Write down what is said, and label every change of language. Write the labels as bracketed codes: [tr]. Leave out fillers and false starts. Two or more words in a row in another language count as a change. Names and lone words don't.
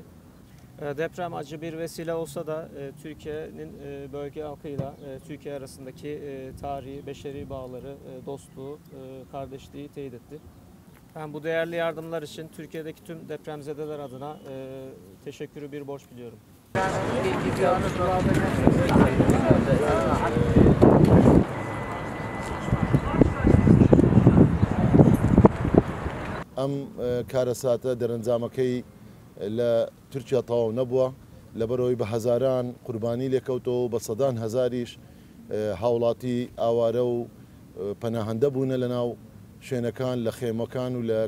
[tr] Deprem acı bir vesile olsa da Türkiye'nin bölge halkıyla Türkiye arasındaki tarihi, beşeri bağları, dostluğu, kardeşliği teyit etti. Ben bu değerli yardımlar için Türkiye'deki tüm depremzedeler adına teşekkürü bir borç biliyorum. [ckb] ئەم کارەساتە دەرەنجامەکەی لە تورکیا تەواو نەبووە لەبەرەوەی بە هەزاران قوربانی لێکەوتەوە بە سەدان هەزاریش هاوڵاتی ئاوارە و پەناهەندە بوونە لەناو شوێنەکان لە خێمەکان و لە